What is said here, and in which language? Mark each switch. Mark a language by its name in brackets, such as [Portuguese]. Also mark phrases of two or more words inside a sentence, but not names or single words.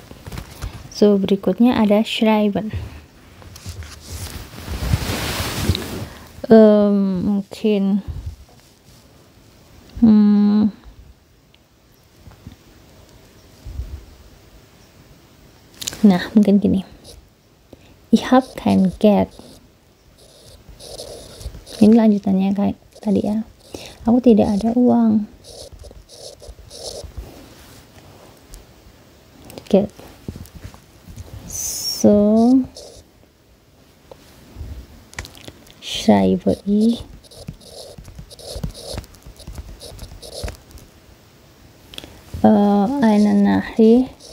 [Indonesian] So, berikutnya ada schreiben. Mungkin nah, mungkin gini. [German] Ich hab kein Geld. [Indonesian] Ini lanjutannya kayak tadi ya. Aku tidak ada uang. Geld. [German] So, schreibe ich eine Nachricht